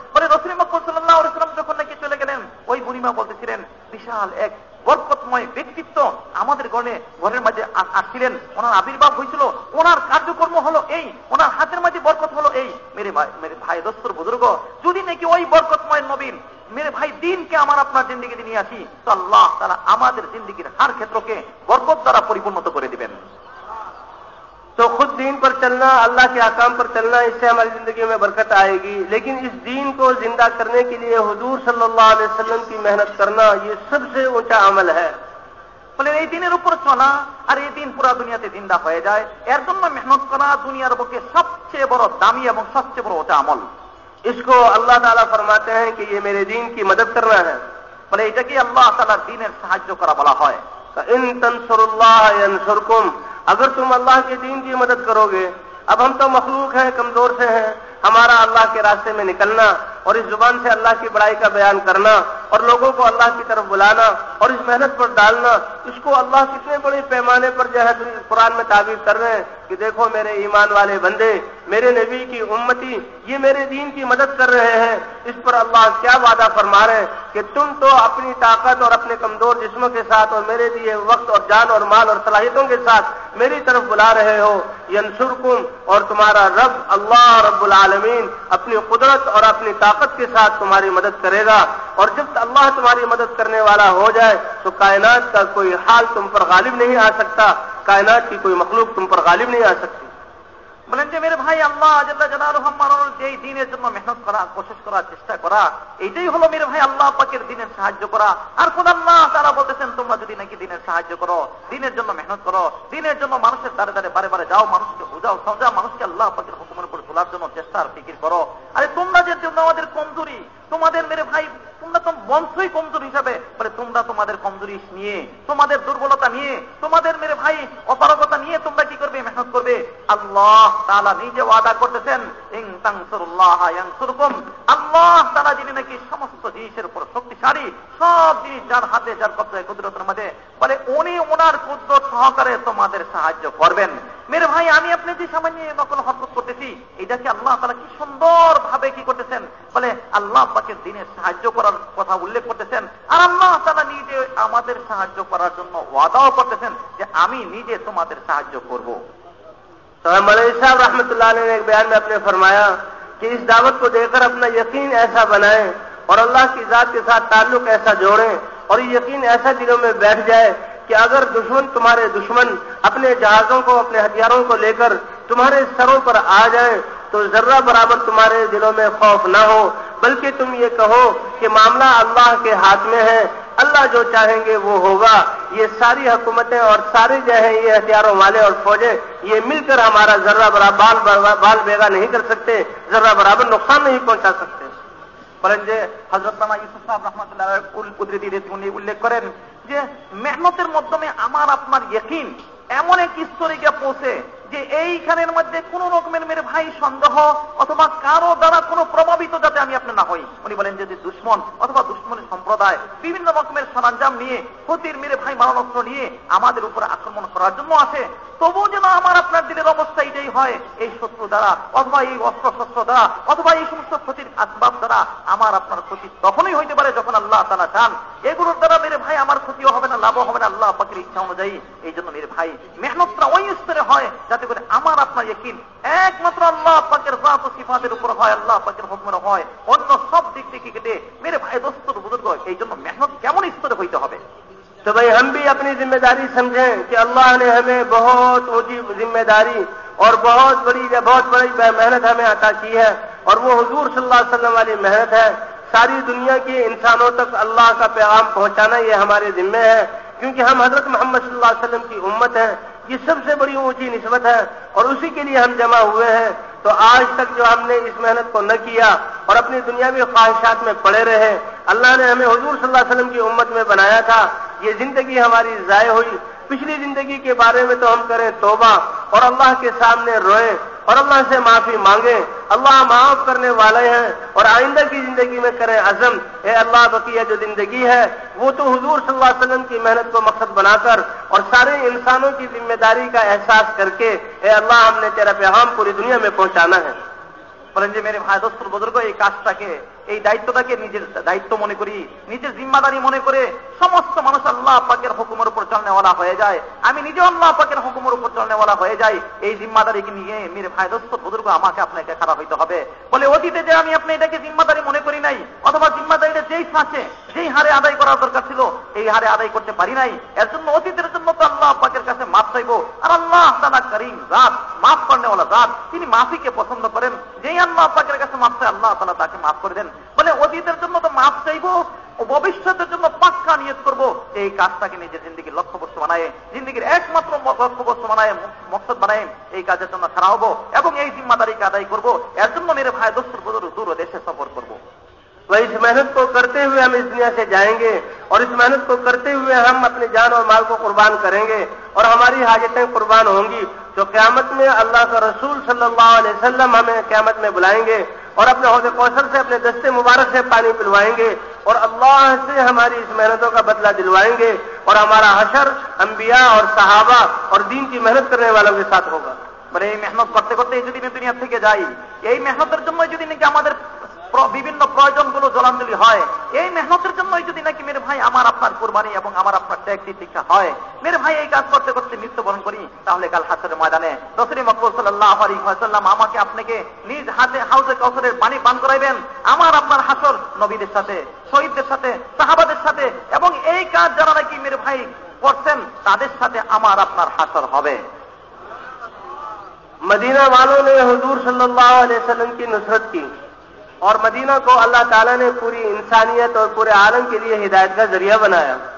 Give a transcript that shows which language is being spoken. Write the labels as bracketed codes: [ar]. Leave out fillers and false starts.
[bn] বলে রাসূল মাকবুল সাল্লাল্লাহু আলাইহি ওয়াসাল্লাম যখন নাকি চলে গেলেন, ওই বুড়িমা বলতেছিলেন বিশাল এক বরকতময় ব্যক্তিত্ব আমাদের ঘরের মাঝে আসছিলেন, ওনার আবির্ভাব হয়েছিল, ওনার কার্যকর্ম হলো এই, ওনার হাতের মাঝে বরকত হলো এই। [hi] মেরে ভাই দোস্তর বুজুর্গ, [bn] যদি নাকি ওই বরকতময় নবীন মেরে ভাই দিনকে আমার আপনার জিন্দেগিতে নিয়ে আসি তো আল্লাহ তাআলা আমাদের জিন্দেগির হার ক্ষেত্রকে বরকত দ্বারা পরিপূর্ণ করে দিবেন। [hi] तो खुद दीन पर चलना, अल्लाह के अहकाम पर चलना, इससे हमारी जिंदगी में बरकत आएगी। लेकिन इस दीन को जिंदा करने के लिए हुजूर सल्लल्लाहु अलैहि वसल्लम की मेहनत करना, ये सबसे ऊंचा अमल है। [bn] বলে এই দিনের উপর চলা আর এই দিন পুরা দুনিয়াতে জিন্দা হয়ে যায়, এর জন্য মেহনত করা দুনিয়ার বুকে সবচেয়ে বড় দামি এবং সবচেয়ে বড় ওটা আমল। [hi] इसको अल्लाह ताला फरमाते हैं कि ये मेरे दीन की मदद करना है। [bn] বলে এটাকে আল্লাহ তাআলার দ্বীনের সাহায্য করা বলা হয়। [ar] इन तंसुरुल्लाह यंसुरकुम, [hi] अगर तुम अल्लाह के दीन की मदद करोगे। अब हम तो मखलूक हैं, कमजोर से हैं, हमारा अल्लाह के रास्ते में निकलना और इस जुबान से अल्लाह की बड़ाई का बयान करना और लोगों को अल्लाह की तरफ बुलाना और इस मेहनत पर डालना, इसको अल्लाह कितने बड़े पैमाने पर जो है कुरान में ताबीर कर रहे हैं कि देखो मेरे ईमान वाले बंदे, मेरे नबी की उम्मती, ये मेरे दीन की मदद कर रहे हैं। इस पर अल्लाह क्या वादा फरमा रहे हैं कि तुम तो अपनी ताकत और अपने कमजोर जिस्मों के साथ और मेरे दिए वक्त और जान और माल और सलाहियतों के साथ मेरी तरफ बुला रहे हो। यंसुरकुम, और तुम्हारा रब अल्लाह रब्बुल आलमीन अपनी कुदरत और अपनी ताकत के साथ तुम्हारी मदद करेगा। और जब अल्लाह तुम्हारी मदद करने वाला हो जाए तो कायनात का कोई हाल तुम पर गालिब नहीं आ सकता, कायनात की कोई मखलूक तुम पर गालिब नहीं आ सकती। [bn] বলেন যে [hi] মেরে ভাই, [bn] আল্লাহ জাল্লা জালালুহু মানানোর যেই দ্বীনের জন্য মেহনত করা, কোশিশ করা, চেষ্টা করা, এইটাই হলো মেরে ভাই আল্লাহ পাকের দ্বীনের সাহায্য করা। আর খোদা আল্লাহ তাআলা বলতেছেন তোমরা যদি নাকি দ্বীনের সাহায্য করো, দ্বীনের জন্য মেহনত করো, দ্বীনের জন্য মানুষের দ্বারে দ্বারে বারে বারে যাও, মানুষকে বুঝাও, সমঝাও, মানুষকে আল্লাহ পাকের হুকুমের উপর তোলার জন্য চেষ্টা আর ফিকির করো। আরে তোমরা যে জন্য আমাদের কমজোরি, তোমাদের [hi] মেরে ভাই [bn] তোমরা তো বংশই কমজোর হিসাবে, বলে তোমরা তোমাদের কমজোরি নিয়ে, তোমাদের দুর্বলতা নিয়ে, তোমাদের মেরে ভাই অপারগতা নিয়ে তোমরা কি করবে? মেহনত করবে। আল্লাহ তাআলা নিজে ওয়াদা করতেছেন, [ar] ইন তানসুরুল্লাহ ইয়ানসুরকুম, [bn] আল্লাহ তাআলা যিনি নাকি সমস্ত জিনিসের উপর শক্তিশালী, সব জিনিস যার হাতে, যার কবজায়, কুদরতের মধ্যে, বলে উনি ওনার কুদরত সহকারে তোমাদের সাহায্য করবেন। [hi] মেরে ভাই, [bn] আমি আপনি যে সামান্য নকল হরকত করতেছি, এটাকে আল্লাহ তাআলা কি সুন্দর ভাবে কি করতেছেন, বলে আল্লাহ পাকের দ্বীনের সাহায্য করার কথা উল্লেখ করতেছেন। আর আল্লাহ তাআলা নিজে আমাদের সাহায্য করার জন্য ওয়াদাও করতেছেন যে আমি নিজে তোমাদের সাহায্য করব। [hi] तो मौलवी साहब रहमतुल्लाह अलैह ने एक बयान में अपने फरमाया कि इस दावत को देकर अपना यकीन ऐसा बनाएं और अल्लाह की जात के साथ ताल्लुक ऐसा जोड़ें और ये यकीन ऐसा दिलों में बैठ जाए कि अगर दुश्मन, तुम्हारे दुश्मन अपने जहाजों को, अपने हथियारों को लेकर तुम्हारे सरों पर आ जाए तो जर्रा बराबर तुम्हारे दिलों में खौफ न हो, बल्कि तुम ये कहो कि मामला अल्लाह के हाथ में है, अल्लाह जो चाहेंगे वो होगा। ये सारी हुकूमतें और सारे जो है ये हथियारों वाले और फौजें ये मिलकर हमारा जर्रा बराबर बाल बेगा नहीं कर सकते, जर्रा बराबर नुकसान नहीं पहुंचा सकते। [bn] বলেন যে হযরত মাওলানা ইউসুফ সাহেব রাহমাতুল্লাহ আলাইহি কুদরতি উনি উল্লেখ করেন যে মেহনতের মাধ্যমে আমার আপনার ইয়কিন এমন এক স্তরে গিয়ে পৌঁছে যে এইখানের মধ্যে কোন রকমের [hi] মেরে ভাই [bn] সন্দেহ অথবা কারো দ্বারা কোনো প্রভাবিত যাতে আমি আপনি না হই। উনি বলেন যে দুশমন অথবা দুশমনের সম্প্রদায় বিভিন্ন রকমের সরঞ্জাম নিয়ে, ক্ষতির [hi] মেরে ভাই [bn] মারণাস্ত্র নিয়ে আমাদের উপর আক্রমণ করার জন্য আসে, তবুও যেন আমার আপনার দিলের অবস্থা এটাই হয়, এই শত্রু দ্বারা অথবা এই অস্ত্র শস্ত্র দ্বারা অথবা এই সমস্ত ক্ষতির আসবাব দ্বারা আমার আপনার ক্ষতি তখনই হইতে পারে যখন আল্লাহ তাআলা চান। এগুলোর দ্বারা [hi] মেরে ভাই [bn] আমার ক্ষতিও হবে না, লাভও হবে না আল্লাহ পাকের ইচ্ছা অনুযায়ী। এই জন্য মেরে ভাই মেহনতটা ওই স্তরে হয় যাতে করে আমার আপনার ইয়কিন একমাত্র আল্লাহ পাকের জাত ও সিফাতের উপর হয়, আল্লাহ পাকের হুকুমের হয়, অন্য সব দিক থেকে কেটে [hi] মেরে ভাই দোস্ত বুজুর্গ। [bn] এই জন্য মেহনত কেমন স্তরে হইতে হবে? [hi] तो भाई हम भी अपनी जिम्मेदारी समझें कि अल्लाह ने हमें बहुत ऊंची जिम्मेदारी और बहुत बड़ी मेहनत हमें अता की है और वो हुजूर सल्लल्लाहु अलैहि वसल्लम वाली मेहनत है। सारी दुनिया के इंसानों तक अल्लाह का पैगाम पहुंचाना ये हमारे जिम्मे है, क्योंकि हम हजरत मोहम्मद सल्लल्लाहु अलैहि वसल्लम की उम्मत है। ये सबसे बड़ी ऊंची निस्बत है और उसी के लिए हम जमा हुए हैं। तो आज तक जो हमने इस मेहनत को न किया और अपनी दुनियावी ख्वाहिशात में पड़े रहे, अल्लाह ने हमें हुजूर सल्लल्लाहु अलैहि वसल्लम की उम्मत में बनाया था। ये जिंदगी हमारी जाय हुई, पिछली जिंदगी के बारे में तो हम करें तौबा और अल्लाह के सामने रोएं और अल्लाह से माफी मांगे। अल्लाह माफ करने वाले हैं और आइंदा की जिंदगी में करें अज़म, ए अल्लाह बकिया जो जिंदगी है वो तो हुजूर सल्लल्लाहु अलैहि वसल्लम की मेहनत को मकसद बनाकर और सारे इंसानों की जिम्मेदारी का एहसास करके, ए अल्लाह हमने तेरा पैगाम पूरी दुनिया में पहुंचाना है। [bn] বলেন যে [hi] মেরে ভাই দোস্ত বুজুর্গ, [bn] এই কাজটাকে, এই দায়িত্বটাকে নিজের দায়িত্ব মনে করি, নিজের জিম্মাদারি মনে করে সমস্ত মানুষ আল্লাহ পাকের হুকুমের উপর চলনেওয়ালা হয়ে যায়। আমি নিজে আল্লাহ পাকের হুকুমের উপর চলনেওয়ালা হয়ে যাই। এই জিম্মাদারিকে নিয়ে [hi] মেরে ভাই দোস্ত বুজুর্গ [bn] আমাকে আপনাকে খারাপ হইতে হবে। বলে অতীতে যে আমি আপনি এটাকে জিম্মাদারি মনে করি নাই অথবা জিম্মাদারিটা যেই সাথে যেই হারে আদায় করার দরকার ছিল এই হারে আদায় করতে পারি নাই, এর জন্য অতীতের জন্য তো আল্লাহ পাকের কাছে মাফ চাইবো। আর আল্লাহ তাআলা করিম জাত, মাফ করনেওয়ালা জাত, তিনি মাফিকে পছন্দ করেন। যেই আল্লাহ পাকের কাছে মাফ চায় আল্লাহ তাআলা তাকে মাফ করে দেন। বলে অতীতের জন্য তো মাফ চাইবো ও ভবিষ্যতের জন্য পাক্কা নিয়ত করবো। এই কাজটাকে নিজের জিন্দগির লক্ষ্য বস্তু বানায়, জিন্দগির একমাত্র লক্ষ্য বস্তু বানায়, মকসদ বানায় এই কাজের জন্য খাড়া হবো এবং এই জিম্মাদারিকে আদায় করবো। এর জন্য [hi] মেরে ভাই দোস্ত [bn] দূর দেশে [hi] वह इस मेहनत को करते हुए हम इस दुनिया से जाएंगे और इस मेहनत को करते हुए हम अपने जान और माल को कुर्बान करेंगे और हमारी हाजतें कुर्बान होंगी। जो क़यामत में अल्लाह का रसूल सल्लल्लाहु अलैहि वसल्लम हमें क़यामत में बुलाएंगे और अपने हौज़े कौसर से अपने दस्ते मुबारक से पानी पिलवाएंगे और अल्लाह से हमारी इस मेहनतों का बदला दिलवाएंगे और हमारा हशर अंबिया और सहाबा और दीन की मेहनत करने वालों के साथ होगा। [bn] মানে এই মেহনত করতে করতে যদি দুনিয়া থেকে যাই, এই মেহনতের জন্য যদি নাকি আমাদের বিভিন্ন প্রয়োজনগুলো জলাঞ্জলি হয়, এই মেহনতের জন্যই যদি নাকি [hi] মেরে ভাই [bn] আমার আপনার কুরবানি এবং আমার আপনার ত্যাগ তিতিক্ষা হয়, মেরে ভাই এই কাজ করতে করতে মৃত্যুবরণ করি, তাহলে কাল হাসরের ময়দানে রাসূল মকবুল সাল্লাল্লাহু আলাইহি ওয়াসাল্লাম আমাকে আপনাকে নিজ হাতে হাউজে কাউসারের পানি পান করাইবেন। আমার আপনার হাসর নবীদের সাথে, শহীদদের সাথে, সাহাবাদের সাথে এবং এই কাজ যারা নাকি [hi] মেরে ভাই [bn] করছেন তাদের সাথে আমার আপনার হাসর হবে। [hi] मदीना वालों ने हुजूर सल्लल्लाहु अलैहि वसल्लम की नुसरत की और मदीना को अल्लाह ताला ने पूरी इंसानियत और पूरे आलम के लिए हिदायत का जरिया बनाया।